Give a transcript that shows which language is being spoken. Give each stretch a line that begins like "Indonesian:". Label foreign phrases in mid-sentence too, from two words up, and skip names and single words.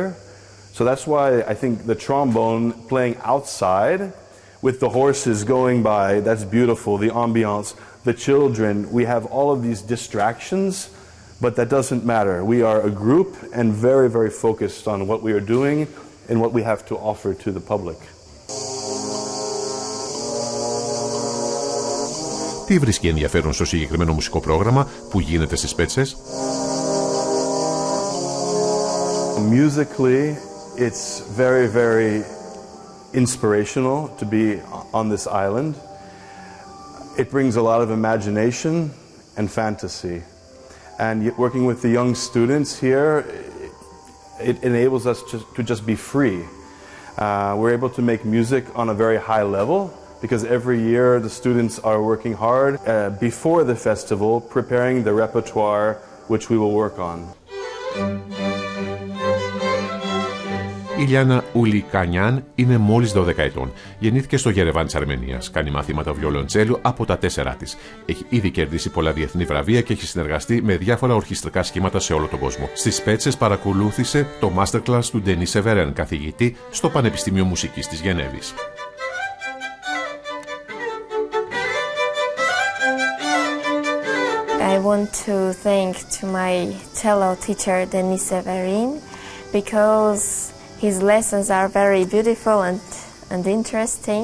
English: So that's why I think the trombone playing outside with the horses going by, that's beautiful, the ambiance, the children, we have all of these distractions, but that doesn't matter. We are a group and very, very focused on what we are doing and what we have to offer to the public.
Greek: Τι βρίσκει ενδιαφέρον στο συγκεκριμένο μουσικό πρόγραμμα που γίνεται στις Σπέτσες?
English: Musically, it's very, very inspirational to be on this island. It brings a lot of imagination and fantasy. And working with the young students here, it enables us to just be free. We're able to make music on a very high level because every year the students are working hard before the festival, preparing the repertoire which we will work on.
Greek: Η Λιάννα Ουλικανιάν είναι μόλις 12 ετών. Γεννήθηκε στο Γερεβάν της Αρμενίας. Κάνει μαθήματα βιολοντσέλου από τα 4 της. Έχει ήδη κερδίσει πολλά διεθνή βραβεία και έχει συνεργαστεί με διάφορα ορχιστρικά σχήματα σε όλο τον κόσμο. Στις Σπέτσες παρακολούθησε το masterclass του Ντενί Σεβερέν, καθηγητή στο Πανεπιστήμιο Μουσικής της Γενέβης.
English: I want to thank to my cello teacher Denis Severin because his lessons are very beautiful and interesting.